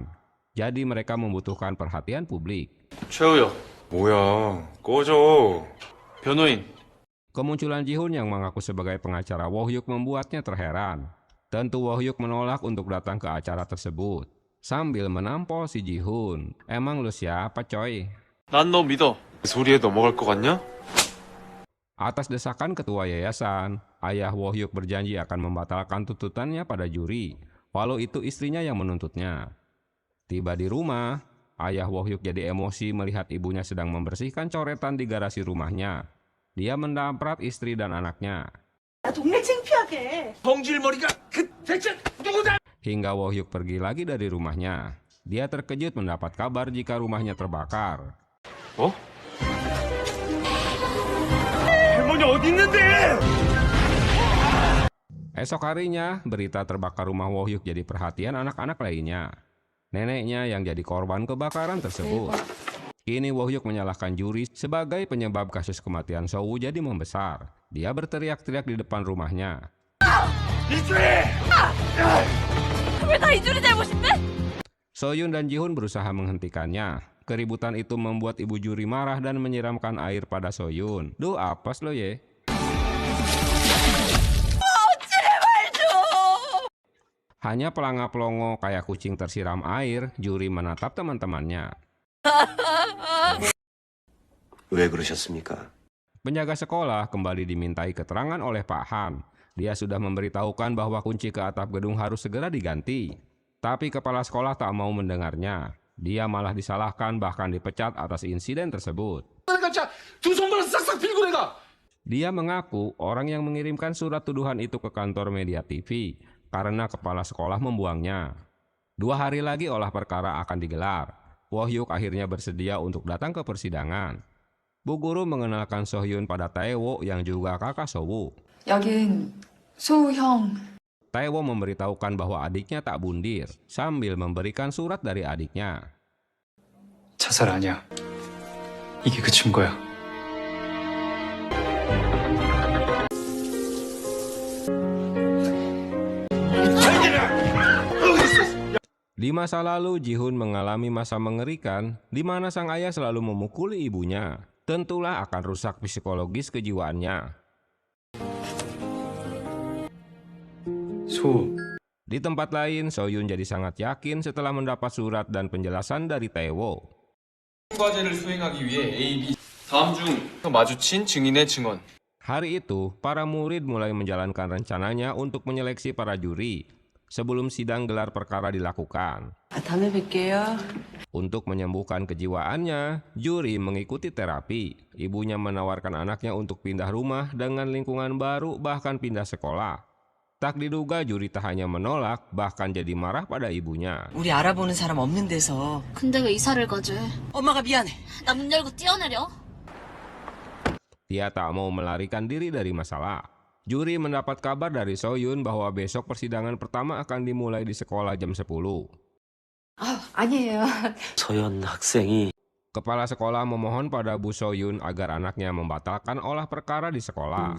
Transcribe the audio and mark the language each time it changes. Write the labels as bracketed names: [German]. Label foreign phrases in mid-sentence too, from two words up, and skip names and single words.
[Indonesian] Jadi mereka membutuhkan perhatian publik. [Korean] 최우혁, 뭐야? 꺼져. 변호인. [Indonesian] Kemunculan Ji-hoon yang mengaku sebagai pengacara Wohyuk membuatnya terheran. Tentu Wohyuk menolak untuk datang ke acara tersebut. Sambil menampol si Ji-hoon. Emang lu siapa coy? [Korean] 난 너 믿어. 소리에 넘어갈 것 같냐? [Indonesian] Atas desakan ketua yayasan, ayah Wohyuk berjanji akan membatalkan tuntutannya pada Juri, walau itu istrinya yang menuntutnya. Tiba di rumah, ayah Wohyuk jadi emosi melihat ibunya sedang membersihkan coretan di garasi rumahnya. Dia mendamprat istri dan anaknya. [Korean] 동네 창피하게. 성질머리가 그 대체 누구다? [Indonesian] Hingga Wohyuk pergi lagi dari rumahnya. Dia terkejut mendapat kabar jika rumahnya terbakar. [Korean] 어? 할머니 어디 있는데? [Indonesian] Esok harinya, berita terbakar rumah Wohyuk jadi perhatian anak-anak lainnya. Neneknya yang jadi korban kebakaran tersebut. Kini Wohyuk menyalahkan Juri sebagai penyebab kasus kematian So-woo jadi membesar. Dia berteriak-teriak di depan rumahnya. [Korean] 왜 다 이준이 잘못인데? [Indonesian] So-yoon dan Ji-hoon berusaha menghentikannya. Keributan itu membuat ibu Juri marah dan menyiramkan air pada So-yoon. Duh, apes lo ye. Hanya pelanga-pelongo kayak kucing tersiram air, Juri menatap teman-temannya. [Korean] 왜 그러셨습니까? [Indonesian] Penjaga sekolah kembali dimintai keterangan oleh Pak Han. Dia sudah memberitahukan bahwa kunci ke atap gedung harus segera diganti. Tapi kepala sekolah tak mau mendengarnya. Dia malah disalahkan bahkan dipecat atas insiden tersebut. Dia mengaku orang yang mengirimkan surat tuduhan itu ke kantor media TV karena kepala sekolah membuangnya. 2 hari lagi olah perkara akan digelar. Wohyuk akhirnya bersedia untuk datang ke persidangan. Bu guru mengenalkan So-hyun pada Tae-wo yang juga kakak So-woo. [Korean] 여긴 소우 형. [Indonesian] Tae-wo memberitahukan bahwa adiknya tak bundir sambil memberikan surat dari adiknya. [Korean] 자살 아니야. 이게 그 증거야. [Indonesian] Di masa lalu, Ji-hoon mengalami masa mengerikan di mana sang ayah selalu memukuli ibunya. Tentulah akan rusak psikologis kejiwaannya. [Korean] 소. [Indonesian] Di tempat lain, So-yoon jadi sangat yakin setelah mendapat surat dan penjelasan dari Tae-wo. [Korean] 과제를 수행하기 위해 A, B 다음 중 마주친 증인의 증언. [Indonesian] Hari itu, para murid mulai menjalankan rencananya untuk menyeleksi para juri sebelum sidang gelar perkara dilakukan. [Korean] 다음에 뵐게요. [Indonesian] Untuk menyembuhkan kejiwaannya, Juri mengikuti terapi. Ibunya menawarkan anaknya untuk pindah rumah dengan lingkungan baru bahkan pindah sekolah. Tak diduga Juri tak hanya menolak, bahkan jadi marah pada ibunya. [Korean] 우리 알아보는 사람 없는 데서. 근데 왜 이사를 가지? 엄마가 미안해. 나 문 열고 뛰어내려? [Indonesian] Dia tak mau melarikan diri dari masalah. Juri mendapat kabar dari So-yun bahwa besok persidangan pertama akan dimulai di sekolah jam 10. [Korean] 아니에요. 서연 학생이 [Indonesian] Kepala sekolah memohon pada Bu So-yun agar anaknya membatalkan olah perkara di sekolah.